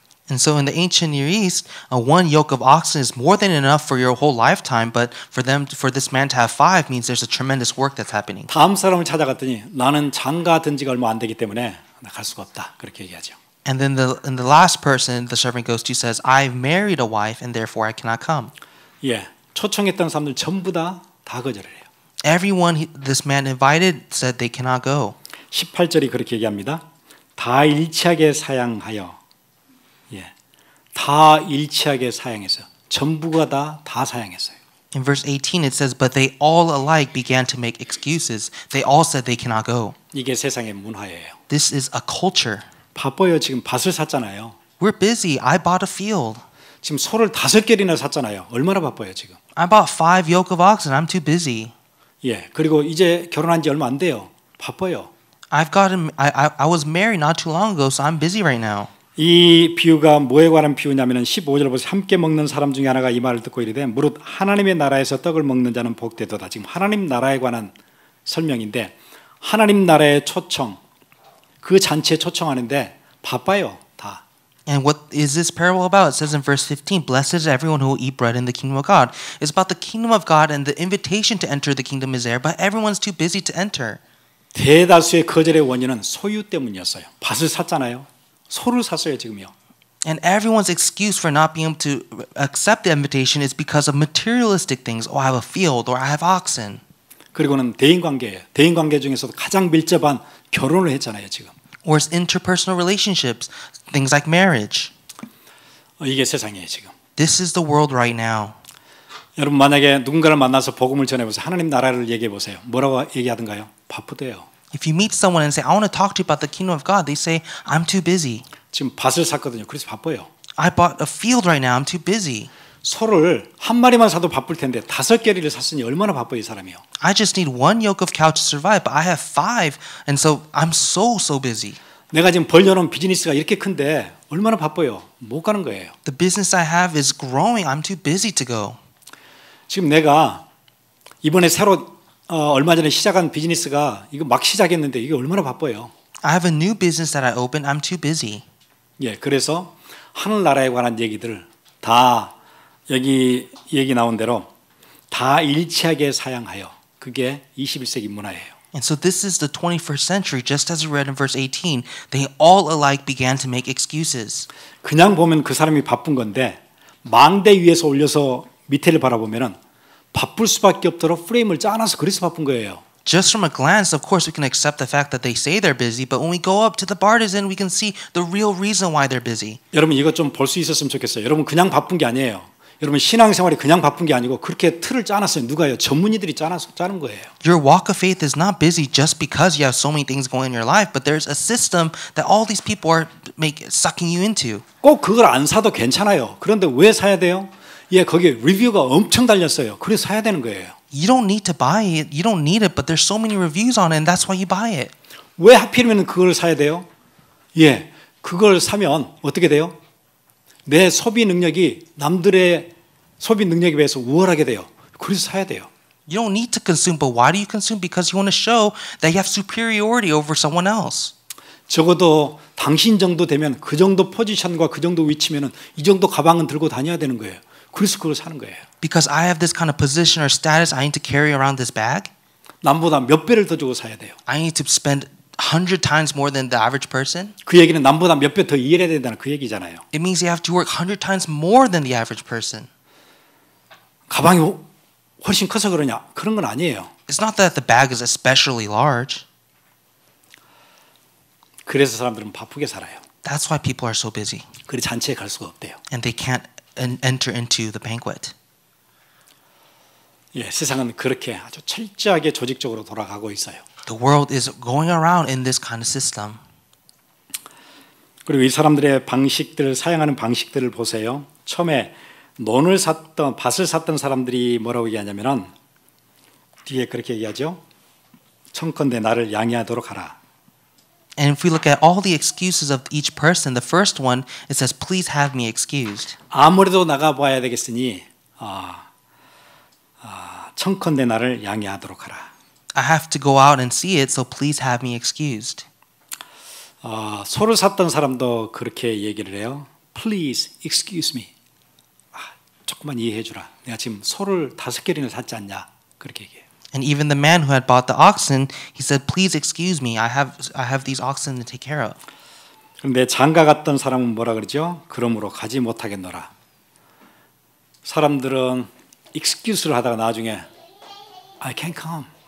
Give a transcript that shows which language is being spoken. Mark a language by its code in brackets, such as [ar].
[en] And so in the ancient Near East, 1 yoke of oxen is more than enough for your whole lifetime, but for this man to have 5 means there's a tremendous work that's happening. [ko] 다음 사람을 찾아갔더니 나는 장가 든 지가 얼마 안 되기 때문에 나 갈 수가 없다. 그렇게 얘기하죠. [en] And then the last person the servant goes to says, I've married a wife and therefore I cannot come. [ko] 예, 초청했던 사람들 전부 다 거절을 해요. [en] Everyone this man invited said they cannot go. [ko] 18절이 그렇게 얘기합니다. 다 일치하게 사양하여. 예, 다 일치하게 사양했어요. 전부가 다 사양했어요. [en] In verse 18 it says, but they all alike began to make excuses. They all said they cannot go. [ko] 이게 세상의 문화예요. [en] This is a culture. [ko] 바빠요. 지금 밭을 샀잖아요. [en] We're busy. I bought a field. [ko] 지금 소를 5겨리나 샀잖아요. 얼마나 바빠요 지금. [en] I bought 5 yoke of oxen. I'm too busy. [ko] 예, 그리고 이제 결혼한 지 얼마 안 돼요. 바빠요. [en] I was married not too long ago, so I'm busy right now. [ko] 이 비유가 뭐에 관한 비유냐면은 15절 보세요. 함께 먹는 사람 중에 하나가 이 말을 듣고 이르되 무릇 하나님의 나라에서 떡을 먹는 자는 복되도다. 지금 하나님 나라에 관한 설명인데 하나님 나라의 초청 그 잔치에 초청하는데 바빠요 다. [en] And what is this parable about? It says in verse 15, blessed is everyone who will eat bread in the kingdom of God. It's about the kingdom of God and the invitation to enter the kingdom is there, but everyone's too busy to enter. [ko] 대다수의 거절의 원인은 소유 때문이었어요. 밭을 샀잖아요. 소를 샀어요 지금요. [en] And everyone's excuse for not being able to accept the invitation is because of materialistic things. Oh, I have a field or I have oxen. [ko] 그리고는 대인관계예요. 대인관계 중에서도 가장 밀접한 결혼을 했잖아요 지금. [en] Or it's interpersonal relationships, things like marriage. [ko] 이게 세상이에요 지금. [en] This is the world right now. [ko] 여러분 만약에 누군가를 만나서 복음을 전해보세요. 하나님 나라를 얘기해보세요. 뭐라고 얘기하던가요? 바쁘대요. [en] If you meet someone and say, I want to talk to you about the kingdom of God, they say, I'm too busy. [ko] 지금 밭을 샀거든요. 그래서 바빠요. [en] I bought a field right now. I'm too busy. [ko] 소를 한 마리만 사도 바쁠 텐데 5겨리를 샀으니 얼마나 바빠요 이 사람이요. [en] I just need 1 yoke of cow to survive, but I have 5, and so I'm so busy. [ko] 내가 지금 벌려놓은 비즈니스가 이렇게 큰데 얼마나 바빠요. 못 가는 거예요. [en] The business I have is growing. I'm too busy to go. [ko] 지금 내가 이번에 새로 얼마 전에 시작한 비즈니스가 이거 막 시작했는데 이게 얼마나 바빠요. [en] I have a new business that I opened. I'm too busy. [ko] 예, 그래서 하늘나라에 관한 얘기들 다 여기 얘기 나온 대로 다 일치하게 사양하여 그게 21세기 문화예요. [en] And so this is the 21st century, just as we read in verse 18. They all alike began to make excuses. [ko] 그냥 보면 그 사람이 바쁜 건데 망대 위에서 올려서 밑에를 바라보면은 바쁠 수밖에 없도록 프레임을 짜놔서 그래서 바쁜 거예요. [en] Just from a glance, of course, we can accept the fact that they say they're busy, but when we go up to the bartizan, we can see the real reason why they're busy. [ko] 여러분 이것 좀 볼 수 있었으면 좋겠어요. 여러분 그냥 바쁜 게 아니에요. 여러분 신앙생활이 그냥 바쁜 게 아니고 그렇게 틀을 짜놨어요. 누가요? 전문의들이 짜는 거예요. [en] Your walk of faith is not busy just because you have so many things going in your life, but there's a system that all these people are sucking you into. [ko] 꼭 그걸 안 사도 괜찮아요. 그런데 왜 사야 돼요? 예, 거기에 리뷰가 엄청 달렸어요. 그래서 사야 되는 거예요. [en] You don't need to buy it. You don't need it, but there's so many reviews on it, and that's why you buy it. [ko] 왜 하필이면 그걸 사야 돼요? 예, 그걸 사면 어떻게 돼요? 내 소비 능력이 남들의 소비 능력에 비해서 우월하게 돼요. 그래서 사야 돼요. [en] You don't need to consume, but why do you consume? Because you want to show that you have superiority over someone else. [ko] 적어도 당신 정도 되면 그 정도 포지션과 그 정도 위치면은 이 정도 가방은 들고 다녀야 되는 거예요. 그래서 그걸 사는 거예요. [en] Because I have this kind of position or status, I need to carry around this bag. [ko] 남보다 몇 배를 더 주고 사야 돼요. [en] I need to spend 100 times more than the average person. [ko] 그 얘기는 남보다 몇 배 더 일해야 된다는 그 얘기잖아요. [en] It means you have to work 100 times more than the average person. [ko] 가방이 훨씬 커서 그러냐? 그런 건 아니에요. [en] It's not that the bag is especially large. [ko] 그래서 사람들은 바쁘게 살아요. [en] That's why people are so busy. [ko] 그리 잔치에 갈 수가 없대요. [en] And they can't enter into the banquet. [ko] 예, 세상은 그렇게 아주 철저하게 조직적으로 돌아가고 있어요. [en] The world is going around in this kind of system. [ko] 그리고 이 사람들의 방식들, 사용하는 방식들을 보세요. 처음에 밭을 샀던 사람들이 뭐라고 얘기하냐면은 뒤에 그렇게 얘기하죠. 청컨대 나를 양해하도록 하라. [en] And if we look at all the excuses of each person, the first one, it says, please have me excused. [ko] 아무래도 나가 봐야 되겠으니 청컨대 나를 양해하도록 하라. [en] I have to go out and see it, so please have me excused. [ko] 소를 샀던 사람도 그렇게 얘기를 해요. [en] Please excuse me. [ko] 조금만 이해해 주라. 내가 지금 소를 5개리나 샀지 않냐. 그렇게 얘기해요. [en] And even the man who had bought the oxen, he said, please excuse me. I have these oxen to take care of. [ko] 그런데 장가 갔던 사람은 뭐라 그러죠? 그러므로 가지 못하겠노라. 사람들은 excuse를 하다가 나중에 [en] I can't come.